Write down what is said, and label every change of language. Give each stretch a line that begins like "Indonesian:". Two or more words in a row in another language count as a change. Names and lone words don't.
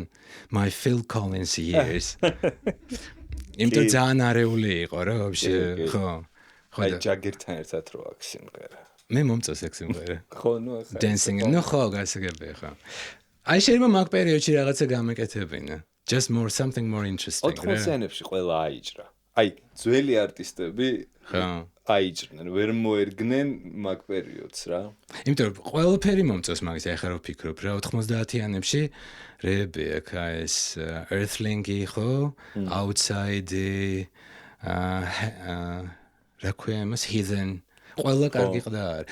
English: My Phil Collins years.
Georgian: იმიტომ ძალიან არეული იყო რა ვაფშე, ხო. აი ჯაგერთან ერთად რო აქვს სიმღერა. მე მომწონს ეგ სიმღერა. ხო, ნუ ახლა. Dancing, ნუ ხო, გასაგებია ხო. აი შეიძლება მაგ პერიოდში რაღაცა გამეკეთებინა.
English: Just something more interesting.
Georgian: 80-იანებში ყველა აიჭრა. აი, ძველი არტისტები ხო აიჭრნენ, ვერ მოერგნენ მაგ პერიოდს რა. იმიტომ რომ ყველაფერი მომწონს მაგის ახლა რო ფიქრობ რა 90-იანებში რეები აქ ეს Earthling-ი ხო, Outside-ი Requiem-ს Heathen ყველა კარგი ყდა არის.